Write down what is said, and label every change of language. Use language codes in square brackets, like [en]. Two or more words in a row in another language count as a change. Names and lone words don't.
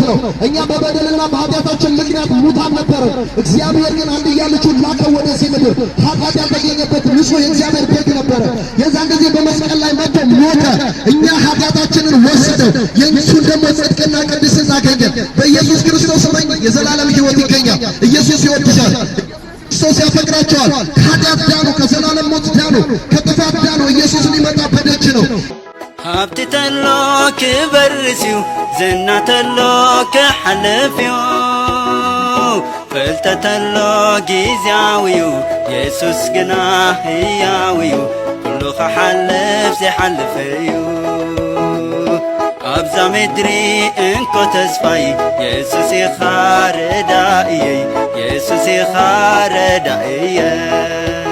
[am] ነው። እኛ በበደልና በኃጢአታችን ምክንያት ሙታን ነበርን። እግዚአብሔር ግን አንድያ ልጁን ላከ ወደዚህ ምድር። ኃጢአት ያልተገኘበት ንጹሕ የእግዚአብሔር በግ ነበረ። የዛን ጊዜ በመስቀል ላይ መጥቶ ሞተ። እኛ ኃጢአታችንን ወሰደ። የእሱን ደግሞ ጽድቅና ቅድስና አገኘን። በኢየሱስ ክርስቶስ የዘላለም ሕይወት ይገኛል። ኢየሱስ ይወድሻል። ክርስቶስ ያፈቅራቸዋል። ከኃጢአት ዳኑ፣ ከዘላለም ሞት ዳኑ፣ ከጥፋት ዳኑ። ኢየሱስ ሊመጣ በደጅ ነው። [ti] ሀብቲ ተሎ ክበር ሲዩ ዝና ተሎ ክሓልፍ እዩ ፍልተተሎ ጊዜያዊዩ ኢየሱስ ግና ህያዊዩ ኩሉ ኸሓልፍ ዘይሓልፈዩ ኣብዛ ምድሪ እንኮ ተስፋይ ኢየሱስ ኢኻ ረዳእየይ ኢየሱስ ኢኻ ረዳእየይ